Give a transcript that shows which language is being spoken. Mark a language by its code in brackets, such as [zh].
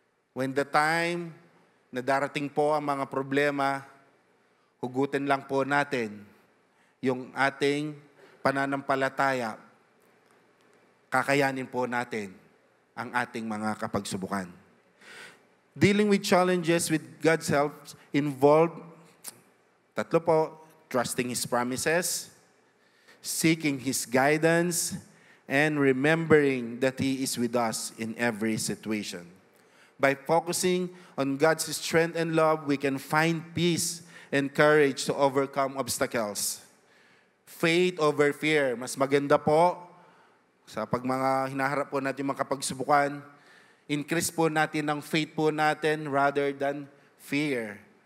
[en] When the time [tl] na darating po ang mga problema, hugutin lang po natin yung ating pananampalataya, kakayanin po natin ang ating mga kapagsubukan. [en] Dealing with challenges with God's help involve, [tl] tatlo po, [en] trusting His promises, seeking His guidance, and remembering that He is with us in every situation. By focusing on God's strength and love, we can find peace and courage to overcome obstacles. Faith over fear. [tl] Mas maganda po sa pag mga hinaharap po natin mga kapagsubukan, increase po natin ang faith po natin [en] rather than fear.